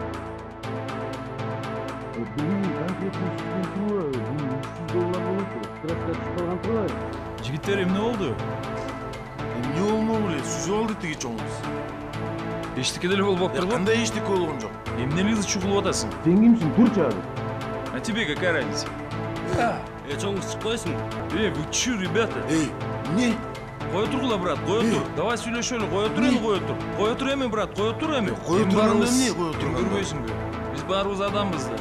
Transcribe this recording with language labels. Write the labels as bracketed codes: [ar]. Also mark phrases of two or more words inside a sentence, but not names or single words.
[ky] Бүгүн конкретно түшкөн турбу? Бул $300 болуптур. Трасска түшүп калган турбайбы? Жигиттер эмне болду? Эмне болмок эле? Сүзүп алды тиги чоңуз. Эчтеке деле болуп атпыр го? Кандай эчтеке болгон жок? Эмнелигиңди чугулуп атасың? Сен кимсиң? Турчу ары. [ru] А тебе какая разница? [ky] Чоңуз чыкпайсың? [ru] Вы чё, ребята? [ky] Не? Кое тургула, брат, кое тур. Давай сүйлөшөлү, кое тур эми, кое тур. Кое тур эми, брат, кое тур эми. Кое турганда эмне кое турганда? Көрбөйсүңбү? Биз баарыбыз адамбыз да.